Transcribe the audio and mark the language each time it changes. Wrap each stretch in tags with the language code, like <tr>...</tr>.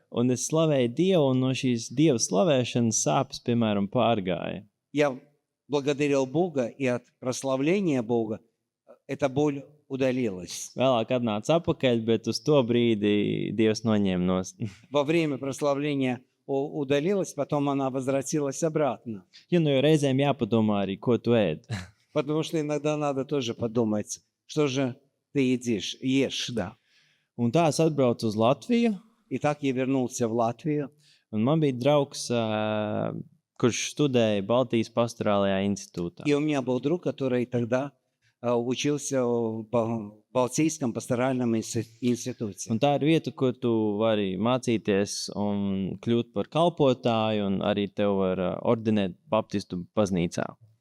<lv>un es slavēju Dievu, un no šīs Dieva slavēšanas sāpes, piemēram, pārgāja.</lv> <ru>Я благодарил Бога, и от прославления Бога эта боль удалилась.</ru> <lv>Vēlāk atnāca atpakaļ, bet uz to brīdi Dievs noņēma nost.</lv> <ru>Во время прославления удалилась, потом она возвратилась обратно.</ru> <lv>Jo nu jau reizēm jāpadomā arī, ko tu ēd.</lv> <ru>Потому что иногда надо тоже подумать, что же ты ешь, да.</ru> <lv>Un tā es atbraucu uz Latviju,</lv> <ru>И так я вернулся в Латвию.</ru> <lv>un man bija draugs, kurš studēja Baltijas pastorālajā institūtā.</lv> <ru>И у меня был друг, который тогда учился в Балтийском пасторальном институте.</ru> <lv>Un tā ir vieta, kur tu vari mācīties un kļūt par kalpotāju, un arī tev var ordinēt baptistu baznīcā.</lv>